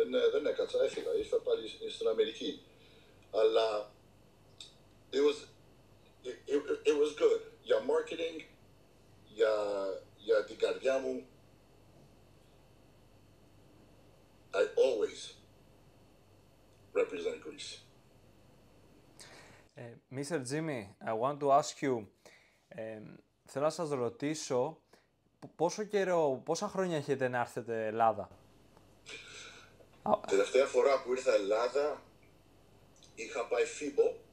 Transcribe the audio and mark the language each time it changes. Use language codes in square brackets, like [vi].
[el] Δεν έκατσα, έφυγα, ήρθα πάλι στην Αμερική. [en] Αλλά it was good. [el] Για marketing, για την καρδιά μου, [en] I always represent Greece. Mr. [el] Jimmy, [en] I want to ask you, [el] θέλω να σας ρωτήσω, πόσα χρόνια έχετε να έρθετε Ελλάδα? Τελευταία φορά που ήρθα Ελλάδα, είχα πάει FIBO.